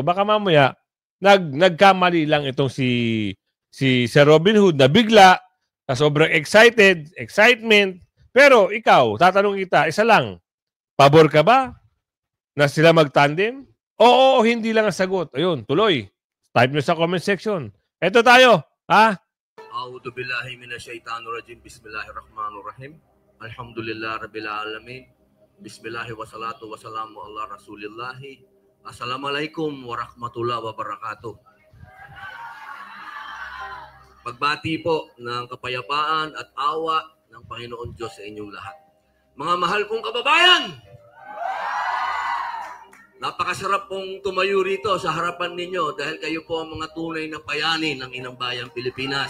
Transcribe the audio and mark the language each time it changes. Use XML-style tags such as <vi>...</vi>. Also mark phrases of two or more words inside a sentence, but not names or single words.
<tl>Baka mamaya, nagkamali lang itong si Sir Robin Hood na bigla, na sobrang excitement. Pero ikaw, tatanong kita, isa lang, pabor ka ba na sila mag-tandem? Oo o hindi lang ang sagot. Ayun, tuloy. Type nyo sa</tl> <en>comment section.</en> <tl>Eto tayo,</tl> <ar>أعوذ بالله من الشيطان الرجيم. بسم الله الرحمن الرحيم. الحمد لله رب العالمين. بسم الله والصلاة والسلام على رسول الله. السلام عليكم ورحمة الله وبركاته.</ar> <tl>Pagbati po ng kapayapaan at awa ng Panginoon Diyos sa inyong lahat. Mga mahal kong kababayan, napakasarap pong tumayo rito sa harapan ninyo dahil kayo po ang mga tunay na bayani ng Inang Bayang Pilipinas.</tl>